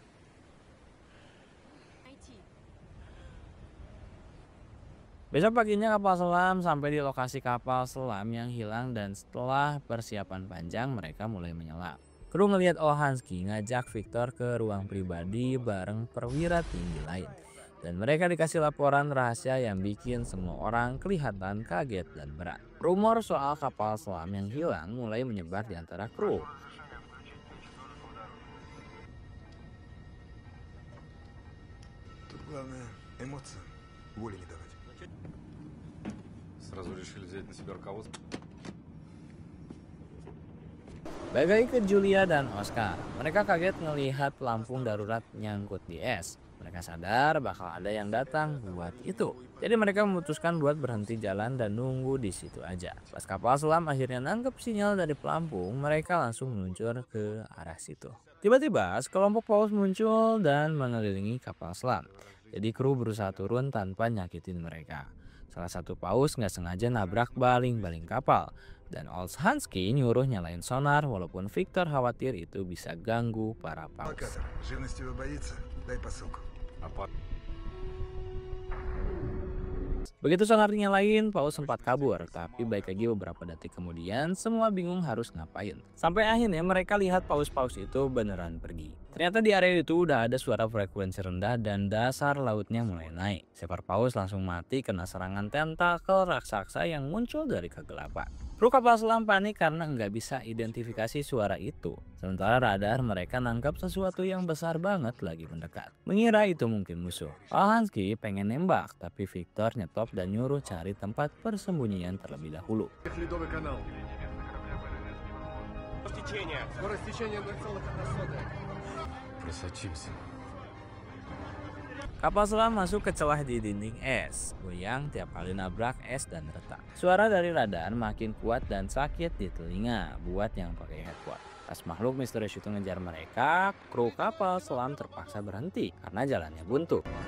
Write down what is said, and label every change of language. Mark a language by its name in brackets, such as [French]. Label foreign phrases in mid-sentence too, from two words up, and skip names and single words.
[Indonesian] Besok paginya kapal selam sampai di lokasi kapal selam yang hilang dan setelah persiapan panjang mereka mulai menyelam. Kru ngelihat Olshansky ngajak Victor ke ruang pribadi bareng perwira tinggi lain. Dan mereka dikasih laporan rahasia yang bikin semua orang kelihatan kaget dan berat. Rumor soal kapal selam yang hilang mulai menyebar di antara kru. [Russian] Тут главное эмоции, воли не давать. Сразу решили взять на себя руководство. [Indonesian] Balik lagi ke Julia dan Oscar. Mereka kaget ngelihat pelampung darurat nyangkut di es. Mereka sadar bakal ada yang datang buat itu. Jadi mereka memutuskan buat berhenti jalan dan nunggu di situ aja. Pas kapal selam akhirnya nangkep sinyal dari pelampung, mereka langsung meluncur ke arah situ. Tiba-tiba sekelompok paus muncul dan mengelilingi kapal selam. Jadi kru berusaha turun tanpa nyakitin mereka. Salah satu paus nggak sengaja nabrak baling-baling kapal. Dan Olshansky nyuruh nyalain sonar walaupun Victor khawatir itu bisa ganggu para paus. [Russian] Локатор. Живность его боится. Дай посылку. [Indonesian] Begitu sonar dinyalain, paus sempat kabur. Tapi baik lagi beberapa detik kemudian, semua bingung harus ngapain. Sampai akhirnya mereka lihat paus-paus itu beneran pergi. Ternyata di area itu udah ada suara frekuensi rendah dan dasar lautnya mulai naik. Seekor paus langsung mati kena serangan tentakel raksasa yang muncul dari kegelapan. Kru kapal selam panik karena nggak bisa identifikasi suara itu. Sementara radar mereka nangkap sesuatu yang besar banget lagi mendekat. Mengira itu mungkin musuh. Olshansky pengen nembak, tapi Victor nyetop dan nyuruh cari tempat persembunyian terlebih dahulu. [Russian] Ледовый канал. Скорость течения 0,1. Просочимся. [Indonesian] Kapal selam masuk ke celah di dinding es, goyang tiap kali nabrak es dan retak. Suara dari radar makin kuat dan sakit di telinga buat yang pakai headphone. Pas makhluk misterius itu ngejar mereka, kru kapal selam terpaksa berhenti karena jalannya buntu.